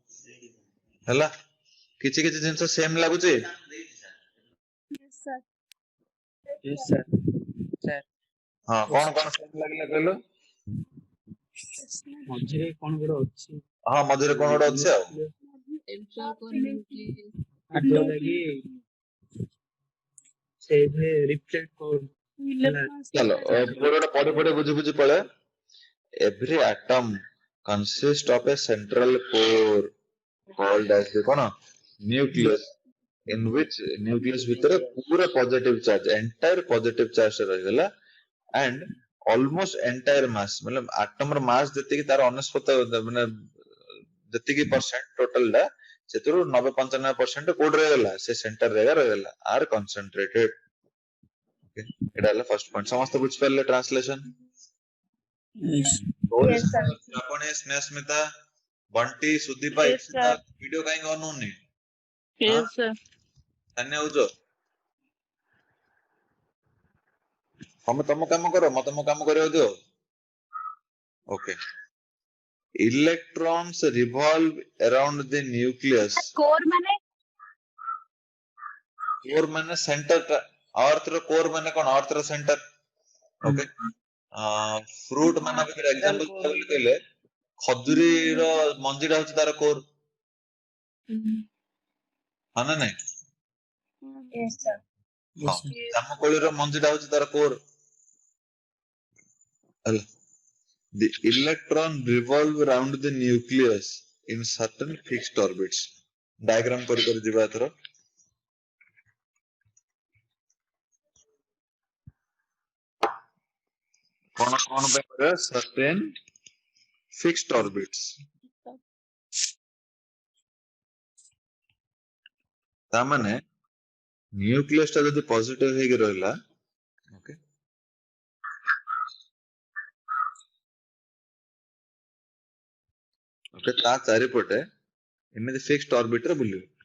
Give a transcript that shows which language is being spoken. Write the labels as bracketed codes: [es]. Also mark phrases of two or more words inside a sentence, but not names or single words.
[or] ହେଲା କିଛି କିଛି ଜିନିଷ ସେମ୍ ଲାଗୁଛି [en] Yes, sir. Yes, sir. [or] ହଁ କଣ ସେମ୍ ଲାଗିଲା କହିଲ ମଝିରେ କଣ ଗୋଟେ ଅଛି ହଁ ମଝିରେ କଣ ଗୋଟେ ଅଛି ଆଉ ଯୋଉଟା କି ସେଇଥିରେ ରିଫ୍ଲେକ୍ଟ କରୁ ଚାଲ ଗୋଟେ ପଢି ବୁଝି ବୁଝି ପଳେ [en] every atom consists of a central core called as [or] the କଣ [en] nucleus in which nucleus [or] ଭିତରେ ପୁରା [en] positive charge entire positive charge [or] ରହିଗଲା [en] and almost entire mass [or] मतलब atom ର mass ଯେତିକି ତାର ଅନେଶତ ମାନେ ଯେତିକି [en] percent total [or] ଟା ସେଥିରୁ 90-95% କୋଉଠି ରହିଗଲା ସେ center ରେ ରହିଗଲା [en] are concentrated okay [or] ଏଟା ହେଲା [en] first point [or] ସମସ୍ତେ ବୁଝିପାରିଲେ translation [en] Yes, sir. [or] ଆପଣ ସ୍ନେହସ୍ମିତା ବଣ୍ଟି ସୁଦୀପା [en] Yes, ଇପ୍ସିତା sir. [or] ଭିଡିଓ କାହିଁକି ଅନ୍ ହଉନି [en] Yes, sir. [or] ଧନ୍ୟ ହଉଛ ତମେ ତମ କାମ କର ମତେ ମୋ କାମ କରିବାକୁ ଦିଅ ଓକେ [en] electrons revolve around the nucleus [or] Core माने core ମାନେ center ଟା earth ର core ମାନେ କଣ earth ର center ଓକେ fruit ମାନଙ୍କର example ବୋଲି କହିଲେ ଖଜୁରୀର ମଞ୍ଜିଟା ହଉଛି ତାର core ହଁ ନା ନାଇଁ [en] Yes, sir. [or] ହଁ ଜାମୁକୋଳିର ମଞ୍ଜିଟା ହଉଛି ତାର core ହେଲା [en] the electron revolve around the nucleus in certain fixed orbits [or] diagram କରି ଯିବା ଏଥର କଣ ପାଇଁ କରିବା [en] certain fixed orbits [or] ତା ମାନେ ନ୍ୟୁକ୍ଲିୟସ୍ ଟା ଯଦି ପଜିଟିଭ ହେଇକି ରହିଲା [en] okay okay [or] ତା ଚାରିପଟେ ଏମିତି [en] fixed orbit [or] ରେ ବୁଲିବ